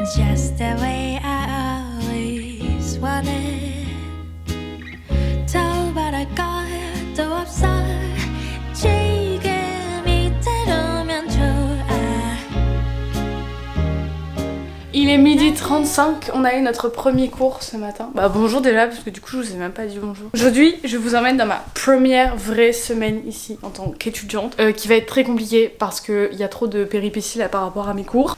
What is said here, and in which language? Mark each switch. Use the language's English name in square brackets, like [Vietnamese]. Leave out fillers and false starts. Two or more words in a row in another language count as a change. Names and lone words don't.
[English] just the way I always wanted. [Korean] 저바랄 것도 없어. 지금 이대로면 좋아. [French] Il est 12h35, on a eu notre premier cours ce matin. Bah bonjour déjà, parce que du coup je vous ai même pas dit bonjour. Aujourd'hui, je vous emmène dans ma première vraie semaine ici en tant qu'étudiante, qui va être très compliquée parce qu'il y a trop de péripéties là par rapport à mes cours.